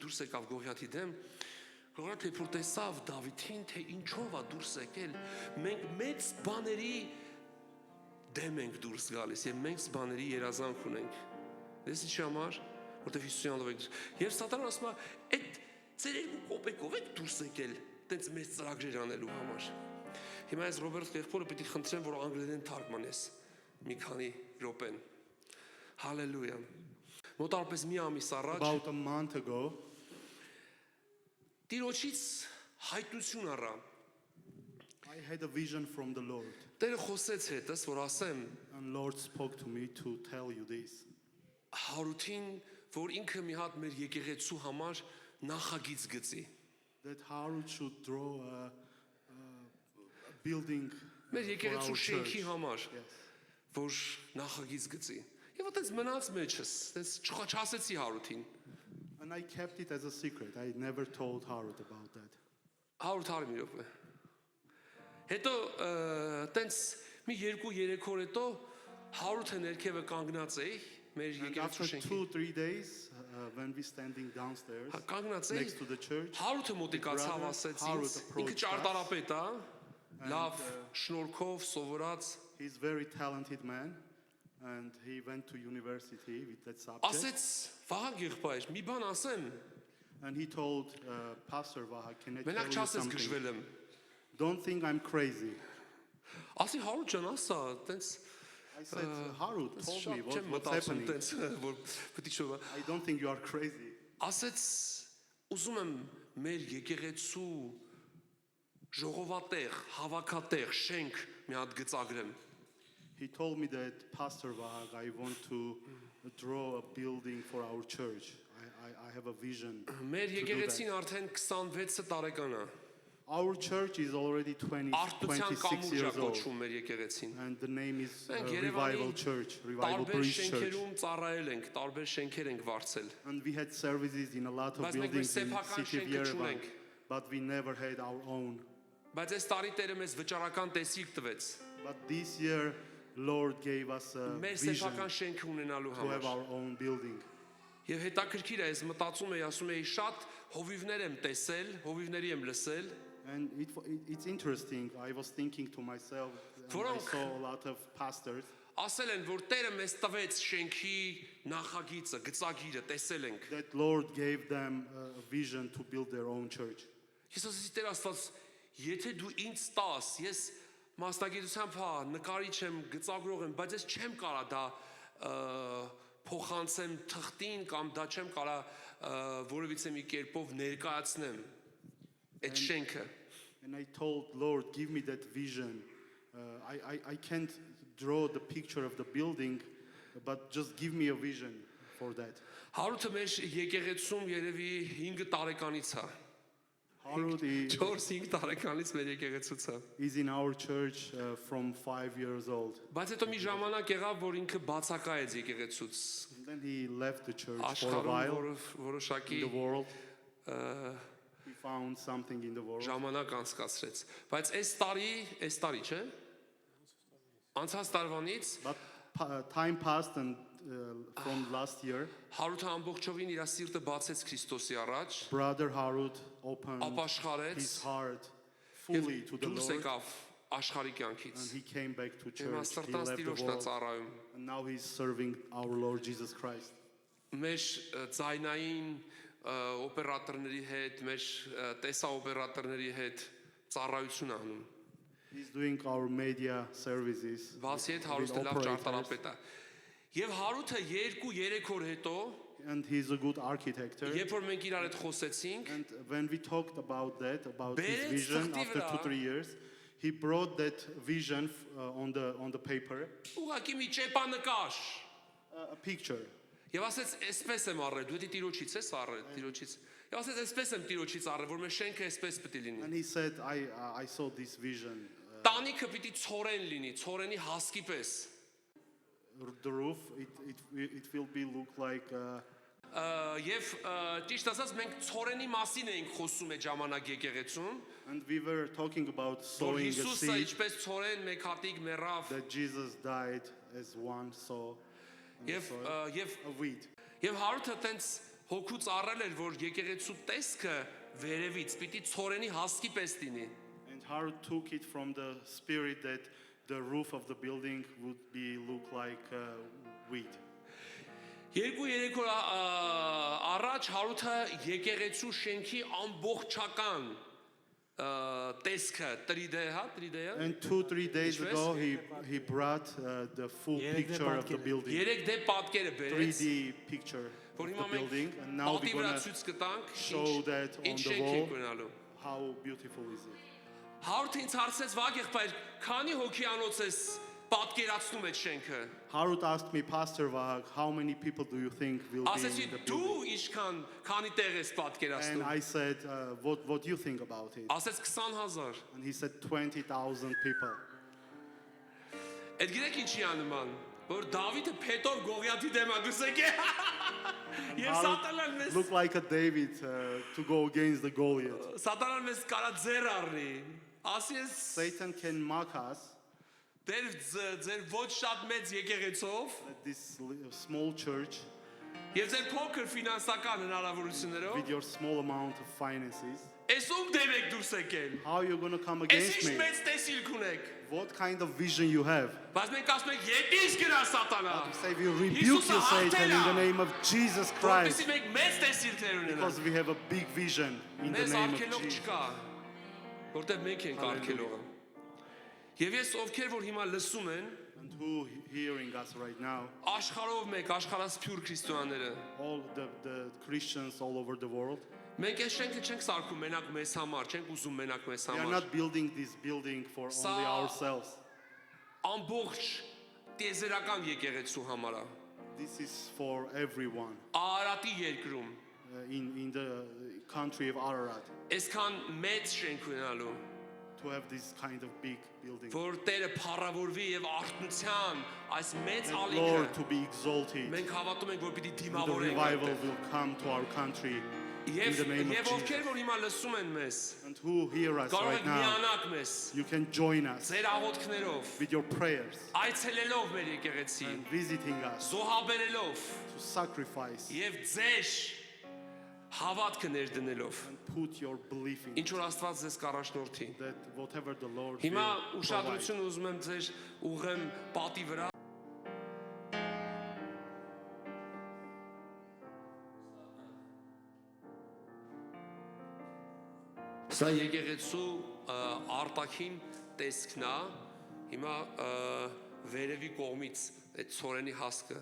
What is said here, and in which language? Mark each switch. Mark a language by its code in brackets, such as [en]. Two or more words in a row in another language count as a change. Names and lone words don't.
[hy] դուրս եկավ Գողիաթի դեմ, Գողիաթը երբ որ տեսավ Դավիթին, թե ինչով է դուրս եկել, մենք մեծ բաների դեմ ենք դուրս գալիս եւ մենք բաների երազանք ունենք։ Դες ինչի համար, որտեղ Հիսուսի անունով եք։ Եվ սատանան ասում է, այդ ձեր երկու կոպեկով եք դուրս եկել, տենց մեծ ծրագրեր անելու համար։ Հիմա ես Ռոբերտ Կեղփորը պիտի խնդրեմ, որ անգլերեն թարգմանես մի քանի րոպեն։ Հալելույա։ Մոտարպես մի ամիս առաջ [en] About a month ago, [hy] Տիրոջից հայտնություն առա։ [en] I had a vision from the Lord, [hy] Տերը խոսեց հետս, որ ասեմ [en] and Lord spoke to me to tell you this. [hy] Հարութին, որ ինքը մի հատ մեր եկեղեցու համար նախագիծ գծի։ [en] That Harut should draw a building [hy] Մեր [en] for [hy] եկեղեցու [en] our [hy] շենքի [en] church. [hy] համար, [en] Yes. [hy] որ նախագիծ գծի։ Եվ այդպես մնաց մեջս, այդպես չխաչացեցի Հարութին։ [en] And I kept it as a secret. I never told Harut about that. [hy] Հարութ արի մի րոպե։ Հետո տենց մի 2-3 օր հետո Հարութը ներքևը կանգնած էի մեր [en] And after [hy] եկեղեցու շենքի։ [en] 2-3 days, when we standing downstairs [hy] Կանգնած էի, [en] next to the church, [hy] Հարութը մոտիկացավ [en] brother [hy] ասեց [en] Harut [hy] ինձ, ինքը [en] approached us. [hy] ճարտարապետ է, լավ [en] And, [hy] շնորհքով սովորած, [en] he's a very talented man, and he went to university with that subject. [hy] ասեց Վահագ եղբայր, մի բան ասեմ, [en] And he told Pastor Vaha, can I tell [hy] մենակ [en] you [hy] չասես [en] something? [hy] գժվել եմ։ [en] Don't think I'm crazy. [hy] Ասի Հարութ ջան, ասա, տենց [en] I said, Harut told me [hy] շատ չեմ [en] what's [hy] մտածում [en] happening. [hy] տենց, որ պետք չէ։ [en] I don't think you are crazy. Ասեց ուզում եմ մեր եկեղեցու ժողովատեղ, հավաքատեղ, շենք մի հատ գծագրեմ։ He told me that, Pastor Vahag, I want to draw a building for our church. I have a vision. [hy] Մեր [en] to do [hy] եկեղեցին [en] that. [hy] արդեն 26 տարեկան է։ [en] Our church is already [hy] Արտության [en] 26 [hy] կամուջ է [en] years old. [hy] կոչվում մեր եկեղեցին։ [en] And the name is [hy] Մենք [en] Revival [hy] Երևանի [en] Church, Revival [hy] տարբեր [en] Bridge Church. [hy] շենքերում ծառայել ենք, տարբեր շենքեր ենք վարձել։ [en] And we had services in a lot of [hy] Բայց մենք [en] buildings in [hy] սեփական [en] city of [hy] շենքը [en] Yerevan. [hy] չունենք։ [en] But we never had our own. [hy] Բայց այս տարի Տերը մեզ վճարական տեսիք տվեց։ [en] But this year, Lord gave us a [hy] Մեր [en] vision [hy] սեփական շենքը ունենալու [en] to have [hy] համար։ [en] our own building. [hy] Եւ հետաքրքիր է, ես մտածում եի, ասում եի, շատ հովիվներ եմ տեսել, հովիվների եմ լսել, [en] And it's interesting. I was thinking to myself, and I [hy] Որոնք- [en] saw a lot of pastors [hy] ասել են, որ Տերը մեզ տվեց շենքի նախագիծը, գծագիրը, տեսել ենք։ [en] that Lord gave them a vision to build their own church. [hy] Ես ասեցի Տեր Աստված, եթե դու ինձ տաս, ես մասնագիտությամբ հա նկարիչ եմ, գծագրող եմ, բայց ես չեմ կարա դա փոխանցեմ թղթին կամ դա չեմ կարա որևիցե մի կերպով ներկայացնեմ այդ շենքը։ [en] And I told Lord, give me that vision. I can't draw the picture of the building, but just give me a vision for that. [hy] Հարութը մեր եկեղեցում երևի 5 տարեկանից է։ [en] Harut [hy] 4-5 տարեկանից մեր եկեղեցուց է։ [en] is in our church from 5 years old. [hy] Բայց հետո մի ժամանակ եղավ, որ ինքը բացակայեց եկեղեցուց։ [en] And then he left the church for a [hy] Աշխարհում [en] while [hy] որոշակի [en] in the world. He found something in the world. [hy] ժամանակ անցկացրեց։ Բայց այս տարի, չէ՞։ Անցած տարվանից [en] But time passed and from last year, [hy] Հարութը ամբողջովին իր սիրտը բացեց Քրիստոսի առաջ, [en] Brother Harut opened [hy] ապաշխարեց [en] his heart [hy] եւ [en] fully to the [hy] դուրս [en] Lord. [hy] եկավ աշխարհի կյանքից։ [en] And he came back to [hy] Հիմա [en] church. He [hy] սրտանց [en] left the [hy] Տիրոջն է [en] world. [hy] ծառայում։ [en] And now he's serving our Lord Jesus Christ. [hy] Մեր ձայնային օպերատորների հետ, մեր տեսաօպերատորների հետ ծառայություն անում։ [en] He's doing our media services [hy] Բացի այդ [en] with [hy] հարուստը լավ [en] operators. [hy] ճարտարապետ է։ Եվ Հարութը 2-3 օր հետո, [en] And he's a good architect. [hy] երբ որ մենք իրար հետ խոսեցինք, [en] And when we talked about that, about [hy] Բերեց [en] his vision [hy] թղթի [en] after [hy] վրա, [en] 2-3 years, he brought that vision on the paper, [hy] ուղղակի մի ճեպանկար, [en] a picture. [hy] եւ ասեց, «Էսպես եմ առել, դու դի Տիրոջից ես առել, Տիրոջից»։ Եւ ասեց, «Էսպես եմ Տիրոջից առել, որ մեր շենքը էսպես պետք է լինի»։ [en] And he said, I saw this vision. [hy] Տանիքը պիտի ցորեն լինի, ցորենի հասկի պես։ [en] The roof, it will be look like [hy] Եվ ճիշտ ասած մենք ցորենի մասին էինք խոսում այդ ժամանակ եկեղեցում, [en] and we were talking about [hy] որ [en] sowing a [hy] Հիսուսը [en] seed, [hy] ինչպես ցորեն մեկ հատիկ մեռավ [en] that Jesus died as one sow [hy] եւ [en] a weed. [hy] եւ Հարութը տենց հոգուց առել էր, որ եկեղեցու տեսքը վերևից պիտի ցորենի հասկի պես լինի։ [en] And Harut took it from the spirit that the roof of the building would be look like wheat. [hy] 2-3 օր առաջ Հարութը եկեղեցու շենքի ամբողջական տեսքը 3D, հա, 3D-ը։ [en] And 2-3 days [hy] Ինչպես? [en] ago, he brought the full picture of the building, [hy] 3D պատկերը բերեց, [en] 3D picture of [hy] որ [en] the [hy] հիմա մենք [en] building, and now [hy] պատի [en] we're [hy] վրա [en] gonna [hy] ցույց կտանք [en] show that on [hy] ինչ [en] the [hy] շենք [en] wall. [hy] ենք ունենալու։ [en] How beautiful is it? [hy] Հարութը ինձ հարցեց Վագ եղբայր, քանի հոգիանոց ես պատկերացնում այդ շենքը։ [en] Harut asked me, Pastor Vahag, how many people do you think will be [hy] Ասեցի [en] in the [hy] դու [en] building? [hy] ինչքան քանի տեղ ես [en] And [hy] պատկերացնում։ [en] I said, what do you think about it? [hy] Ասեց 20000։ [en] And he said 20,000 people. [hy] Այդ գիտեք ինչի է նման, որ Դավիթը փետով Գողիաթի դեմ է դուրս եկե։ Եվ Սատանան մեզ [en] Look like a David to go against the Goliath. [hy] Սատանան մեզ կարա ձեր առնի։ Ասի ես [en] Satan can mock us [hy] ձեր ոչ շատ մեծ եկեղեցով [en] at this small church [hy] եւ ձեր փոքր ֆինանսական հնարավորություններով [en] with your small amount of finances. [hy] Ես ում դեմ եք դուրս եկել։ [en] How are you going to come [hy] Ես [en] against [hy] ինչ [en] me? [hy] մեծ տեսիլք ունեք։ [en] What kind of vision you have? [hy] Բայց մենք ասում ենք եկես գնա Սատանա։ [en] Say we rebuke you, Satan, in the name of Jesus Christ. [hy] Որպեսզի մենք մեծ տեսիլքներ ունենանք։ [en] Because we have a big vision in the [hy] Մեզ [en] name of [hy] արգելող [en] Jesus. [hy] չկա, որտեղ մենք ենք արգելողը։ Եվ ես ովքեր որ հիմա լսում են, [en] And who hearing us right now? [hy] աշխարհով մեկ աշխարհասփյուր քրիստոնյաները, [en] All the Christians all over the world. [hy] մենք այս շենքը չենք սարքում մենակ մեզ համար, չենք ուզում մենակ մեզ [en] We are [hy] համար։ [en] not building this building for only ourselves. [hy] Ամբողջ տիեզերական եկեղեցու համար է։ [en] This is for everyone [hy] Արարատի երկրում [en] in the country of Ararat [hy] այսքան մեծ շենք ունենալու, [en] to have this kind of big building. [hy] որ Տերը փառավորվի եւ արթնության այս մեծ [en] And [hy] ալիքը [en] Lord, to be exalted. [hy] մենք հավատում ենք, որ պիտի [en] The [hy] դիմավորենք [en] revival [hy] այդտեղ։ [en] will come to our country in [hy] Եվ [en] the name [hy] եւ [en] of [hy] ովքեր [en] Jesus. [hy] որ հիմա լսում են մեզ, [en] And who hear us [hy] կարող [en] right [hy] եք [en] now, [hy] միանալ մեզ [en] you can join us [hy] ձեր աղոթքներով, [en] with your prayers [hy] այցելելով մեր եկեղեցի, [en] and visiting us [hy] զոհաբերելով [en] to sacrifice [hy] եւ ձեր հավատքը ներդնելով, [en] and put your belief in [hy] ինչ որ Աստված ձեզ կառաջնորդի։ [en] that whatever the Lord [hy] Հիմա [en] will provide. [hy] ուշադրություն ուզում եմ ձեր ուղեմ պատի վրա։ Սա եկեղեցու արտաքին տեսքն է։ Հիմա վերևի կողմից այդ ցորենի հասկը։